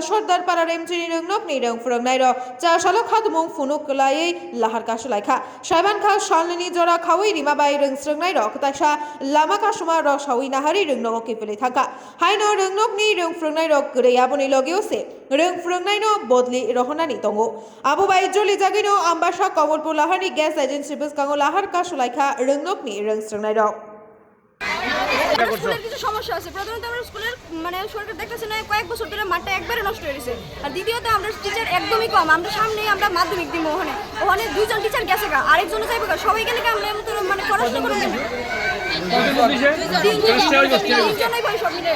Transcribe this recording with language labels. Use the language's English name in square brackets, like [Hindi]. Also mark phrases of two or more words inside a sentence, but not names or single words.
[Kok Borok] sardar para remjini rungnokni rungfrungnai rok chasalo khadmung funuklai lahar kasulaikha saiban kha salnini jora khawai rimabai rungsrungnai rok taisa lama kasuma rok sawi nahari rungno kipeli thangkha haino rungnokni rungfrungnai rok gurei aboni logeose rungfrungnai no bodli rohonani tongo abubai joli jagino ambasa komolpur lahari [English] gas agency [Kok Borok] biskango lahar kasulaikha rungnokni rungsrungnai rok [Bangla] স্কুলের কিছু সমস্যা আছে। প্রথমত আমরা স্কুলের সরকার দেখতেছে না কয়েক বছর ধরে মাঠটা একবারে নষ্ট হয়ে গেছে। আর দ্বিতীয়ত আমরা টিচার একদমই কম। আমরা সামনে আমরা মাধ্যমিক দিব ওখানে দুইজন টিচার গেছে গা আরেকজন যাইবে গা সবাই গেলে আমরা পড়াশোনা করে নেব। তিনজনই ভাই সব মিলে